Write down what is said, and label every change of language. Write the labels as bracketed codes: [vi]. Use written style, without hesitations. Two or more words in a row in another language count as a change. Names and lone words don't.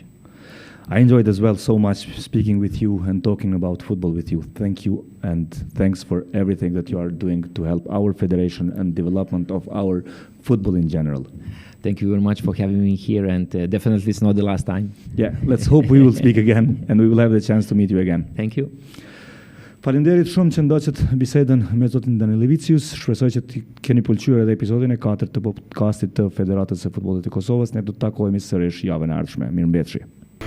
[en] I enjoyed as well so much speaking with you and talking about football with you. Thank you, and thanks for everything that you are doing to help our federation and development of our football in general. Thank you very much for having me here, and definitely it's not the last time. Yeah, let's hope we will speak again and we will have the chance to meet you again. Thank you. [sq] Faleminderit shumë që ndoqët bisedën me zotin Daniel Levicius. Shpresoj që të keni pëlqyer edhe episodin e 4 të podcastit të Federatës së Futbollit të Kosovës. Ne do të takohemi sërish javën e ardhshme. Mirëmbëjtje.